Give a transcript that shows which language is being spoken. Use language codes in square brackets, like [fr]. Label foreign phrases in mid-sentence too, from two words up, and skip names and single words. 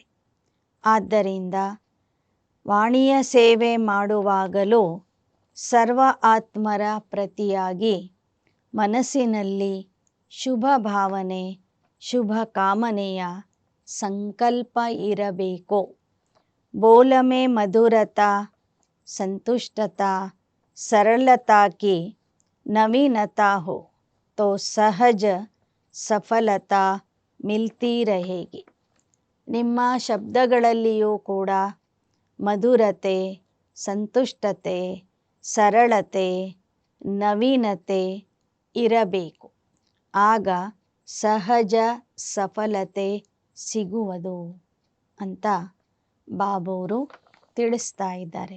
[kn] ಆದ್ದರಿಂದ ವಾಣಿಯ ಸೇವೆ ಮಾಡುವಾಗಲೂ ಸರ್ವ ಆತ್ಮರ ಪ್ರತಿಯಾಗಿ ಮನಸ್ಸಿನಲ್ಲಿ ಶುಭ ಭಾವನೆ, ಶುಭ ಕಾಮನೆಯ ಸಂಕಲ್ಪ ಇರಬೇಕು. [hi] बोल में मधुरता, संतुष्टता, सरलता की नवीनता हो तो सहज सफलता मिलती रहेगी. [kn] ನಿಮ್ಮ ಶಬ್ದಗಳಲ್ಲಿಯೂ ಕೂಡ ಮಧುರತೆ, ಸಂತುಷ್ಟತೆ, ಸರಳತೆ, ನವೀನತೆ ಇರಬೇಕು. ಆಗ ಸಹಜ ಸಫಲತೆ ಸಿಗುವುದು ಅಂತ ಬಾಬೋರು ತಿಳಿಸ್ತಾ ಇದ್ದಾರೆ.